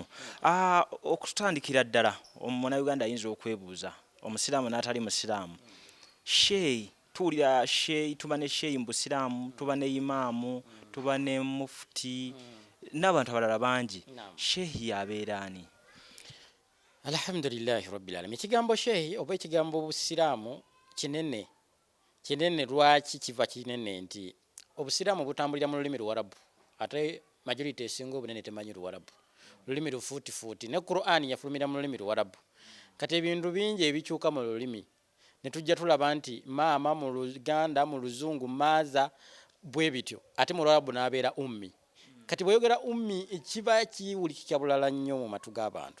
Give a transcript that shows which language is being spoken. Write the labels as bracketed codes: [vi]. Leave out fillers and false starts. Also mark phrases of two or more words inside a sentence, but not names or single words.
[lg] Okutandikira ddala Omunnayuganda ayinza okwebuuza omusiraamu n'atali musiraamu. Sheikh tuulira Sheikh tuba ne Sheikh mu busiraamu tuba ne imaamu tuba ne mufti n'abantu abalala bangi. Sheikh yabeera ani? [ar] الحمد لله رب العالمين. [lg] Ekigambo Sheikh oba ekigambo busiraamu kinene lwaki kiva kinene nti obusiraamu butambulira mu lulimi Luwarabu ate majority esinga obunene temanyi Luwarabu lulimi lufuutifuuti ne Qur'an yafulumira mu lulimi Luwarabu kati ebintu bingi ebikyuka mu lulimi ne tujja tulaba nti maama mu Luganda mu Luzungu maaza bwe bityo ate mu Luwarabu n'abeera ummi kati bweyogera ummi ekiba kiwulikika bulala nnyo mu matu g'abantu.